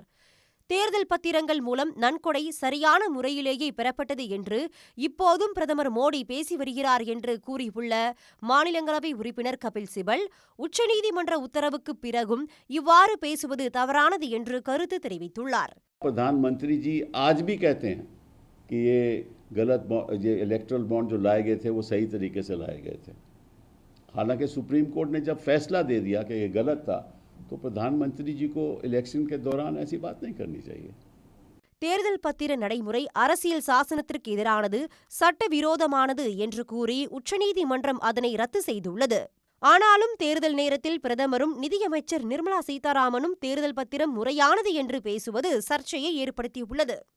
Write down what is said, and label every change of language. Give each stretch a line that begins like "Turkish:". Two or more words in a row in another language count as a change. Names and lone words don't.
Tamil: தேர்தல் பத்திரங்கள் மூலம் நன்கொடை சரியான முறையிலேயே பெறப்பட்டது என்று இப்போதும் பிரதமர் மோடி பேசி வருகிறார் என்று கூறியுள்ள மாநிலங்களவை உறுப்பினர் கபில் சிபல், உச்சநீதிமன்ற உத்தரவுக்கு பிறகும் இவ்வாறு பேசுவது தவறானது என்று கருத்து தெரிவித்துள்ளார்.
Hindi: प्रधानमंत्री जी आज भी कहते हैं कि ये गलत
English: electoral bond
Hindi: जो लाए गए थे वो सही तरीके से लाए गए थे। हालांकि सुप्रीम कोर्ट ने जब फैसला दे दिया कि ये गलत था तो प्रधानमंत्री जी को इलेक्शन के दौरान ऐसी बात नहीं करनी चाहिए.
Tamil: தேர்தல் பத்திர நடைமுறை அரசியல் சாசனத்திற்கு எதிரானது, சட்டவிரோதமானது என்று கூறி உச்சநீதிமன்றம் அதனை ரத்து செய்துள்ளது. ஆனாலும் தேர்தல் நேரத்தில் பிரதமரும் நிதியமைச்சர் நிர்மலா சீதாராமனும் தேர்தல் பத்திரம் முறையானது என்று பேசுவது சர்ச்சையை ஏற்படுத்தியுள்ளது.